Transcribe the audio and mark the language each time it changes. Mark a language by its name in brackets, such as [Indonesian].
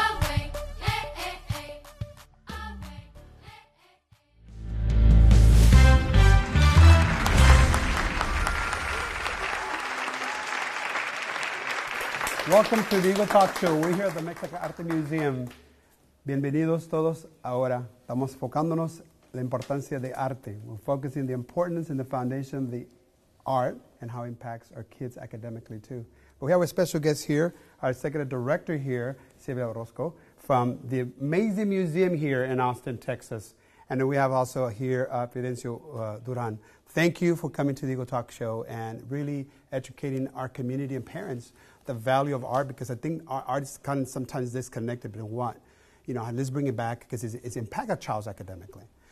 [English] Away, eh, eh, eh. Away, Welcome to the Eagle Talk Show. We're here at the Mexican Arte Museum. [Spanish] Bienvenidos todos ahora. Estamos enfocándonos la importancia de arte. [English] We're focusing the importance and the foundation of the art and how it impacts our kids academically too. But we have a special guest here, our executive director here, Silvia Orozco, from the amazing museum here in Austin, Texas. And then we have also here Fidencio Duran. Thank you for coming to the Eagle Talk Show and really educating our community and parents the value of art, because I think our art is kind of sometimes disconnected between what, let's bring it back because it's impact our child academically.